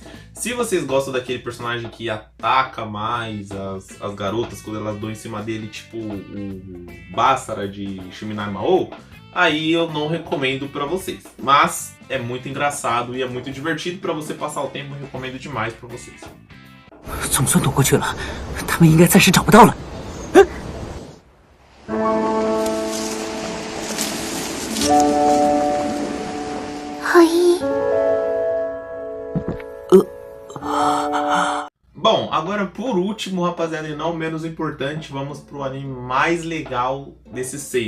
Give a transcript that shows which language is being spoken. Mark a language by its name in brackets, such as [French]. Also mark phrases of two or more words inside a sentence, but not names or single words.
[Portuguese] Se vocês gostam daquele personagem que ataca mais as garotas quando elas dão em cima dele, tipo o Basara de Shiminai Mao, aí eu não recomendo pra vocês. Mas é muito engraçado e é muito divertido pra você passar o tempo, eu recomendo demais pra vocês. [Chinese] 总算躲过去了，他们应该暂时找不到了。 [Portuguese] Bom, agora por último, rapaziada, e não menos importante, vamos pro anime mais legal desses 6.